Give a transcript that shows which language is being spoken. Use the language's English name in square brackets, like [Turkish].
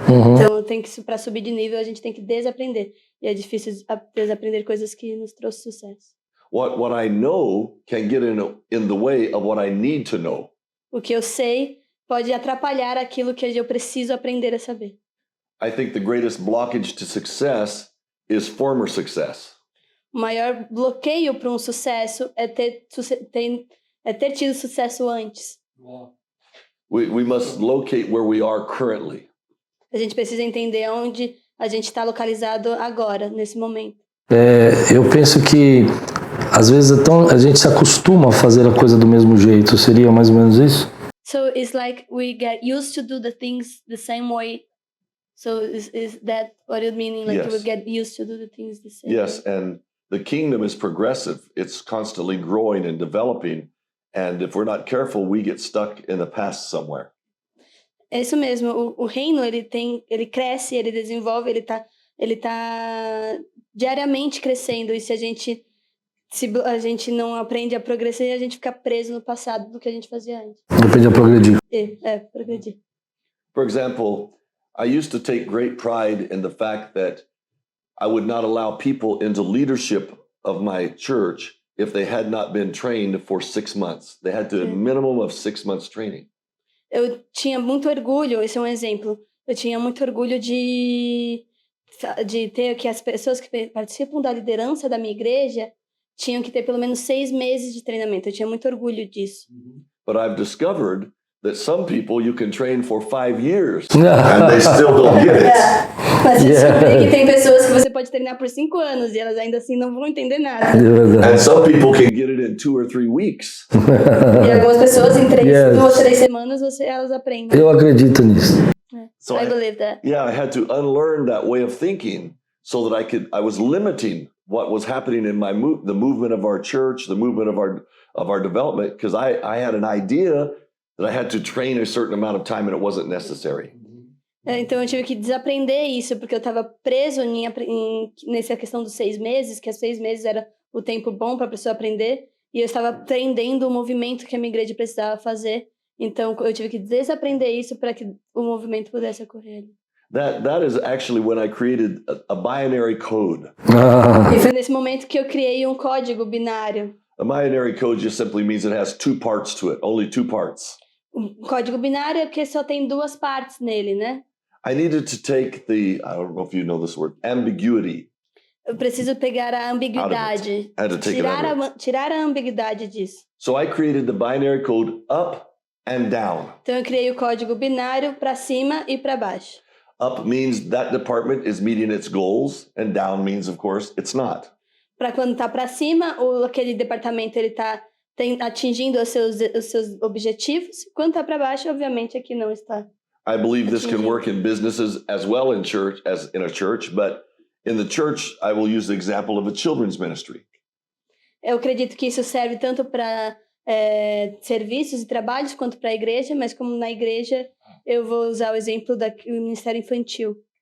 [Portuguese] Então, tem que para subir de nível, a gente tem que desaprender. E é difícil desaprender coisas que nos trouxe sucesso. [English] What I know can get in the way of what I need to know. [Portuguese] O que eu sei pode atrapalhar aquilo que eu preciso aprender a saber. [English] I think the greatest blockage to success is former success. [Portuguese] O maior bloqueio para um sucesso é ter tido sucesso antes. [English] We must locate where we are currently. [Portuguese] A gente precisa entender onde a gente está localizado agora, nesse momento. Eu penso que às vezes a gente se acostuma a fazer a coisa do mesmo jeito. Seria mais ou menos isso? [English] So it's like we get used to do the things the same way. So is that what you mean? Like Yes. we get used to do the things the same Yes, way? and the kingdom is progressive. It's constantly growing and developing. And if we're not careful, we get stuck in the past somewhere. [Portuguese] É isso mesmo. O reino, ele cresce, ele desenvolve, ele tá diariamente crescendo. E se a gente não aprende a progredir, a gente fica preso no passado do que a gente fazia antes. Depende a progredir. Progredir. [English] For example, I used to take great pride in the fact that I would not allow people into leadership of my church if they had not been trained for 6 months. They had to a minimum of 6 months training. [Portuguese] Eu tinha muito orgulho, esse é um exemplo. Eu tinha muito orgulho de ter que as pessoas que participam da liderança da minha igreja tinham que ter pelo menos 6 meses de treinamento. Eu tinha muito orgulho disso. [English] But I've discovered that some people you can train for 5 years and they still don't get it. [Portuguese] Mas eu descobri que tem pessoas que você pode treinar por 5 anos e elas ainda assim não vão entender nada. [English] And some people can get it in 2 or 3 weeks. [Portuguese] E algumas pessoas em 2 ou 3 semanas elas aprendem. Eu acredito nisso. [English] So I believe that. Yeah, I had to unlearn that way of thinking so that I was limiting what was happening in the movement of our church, the movement of our development, because I had an idea that I had to train a certain amount of time and it wasn't necessary. [Portuguese] Então eu tive que desaprender isso, porque eu estava preso nessa questão dos 6 meses, que os 6 meses era o tempo bom para a pessoa aprender, e eu estava aprendendo o movimento que a minha igreja precisava fazer. Então eu tive que desaprender isso para que o movimento pudesse ocorrer. [English] That is actually when I created a binary code. [Portuguese] E foi nesse momento que eu criei um código binário. [English] A binary code just simply means it has 2 parts to it, only 2 parts. [Portuguese] O código binário é porque só tem 2 partes nele, né? [English] I needed to take I don't know if you know this word, ambiguity. [Portuguese] Eu preciso pegar a ambiguidade. [English] I had to take it out of it. [Portuguese] Tirar a ambiguidade disso. [English] So I created the binary code up and down. [Portuguese] Então eu criei o código binário para cima e para baixo. [English] Up means that department is meeting its goals, and down means, of course, it's not. [Portuguese] Para quando tá para cima, aquele departamento ele tá atingindo os seus objetivos. Quando tá para baixo, obviamente aqui não está. [English] I believe this can work in businesses as well in church as in a church, but in the church, I will use the example of a children's ministry. [Portuguese] Eu acredito que isso serve tanto para serviços e trabalhos quanto para a igreja, mas como na igreja eu vou usar o exemplo do ministério infantil.